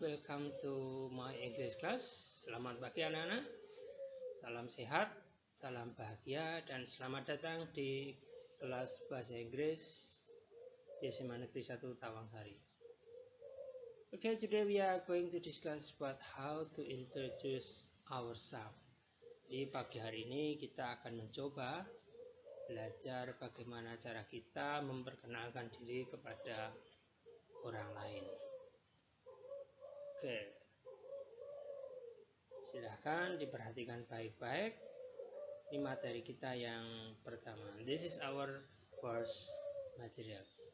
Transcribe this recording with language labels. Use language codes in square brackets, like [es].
[en] Welcome to my English class. [id] Selamat pagi anak-anak. Salam sehat, salam bahagia, dan selamat datang di kelas bahasa Inggris di SMA Negeri 1 Tawangsari. [en] Okay, today we are going to discuss about how to introduce ourselves. [id] Di pagi hari ini kita akan mencoba belajar bagaimana cara kita memperkenalkan diri kepada orang lain. Oke, silahkan diperhatikan baik-baik. Ini materi kita yang pertama. [en] This is our first material.